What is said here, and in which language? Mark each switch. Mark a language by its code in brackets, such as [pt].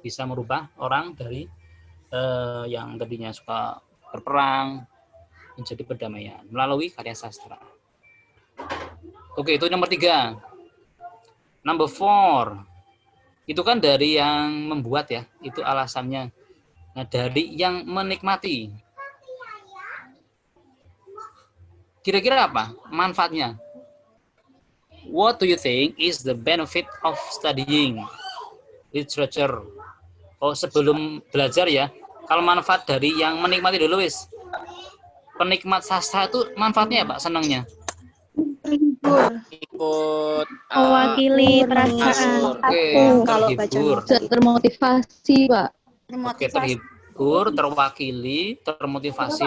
[id] Bisa merubah orang dari yang tadinya suka berperang menjadi perdamaian melalui karya sastra. Oke, itu nomor 3. [en] Number 4. [id] Itu kan dari yang membuat ya, itu alasannya. Nah, dari yang menikmati. Kira-kira apa manfaatnya? [en] What do you think is the benefit of studying literature? [id] Oh, sebelum belajar ya. Kalau manfaat dari yang menikmati dulu, wis. Penikmat sastra itu manfaatnya apa? Senangnya? Ikut mewakili perasaan. Oke, Kalau baca terhibur. Termotivasi, Pak. Oke, terhibur, terwakili, termotivasi.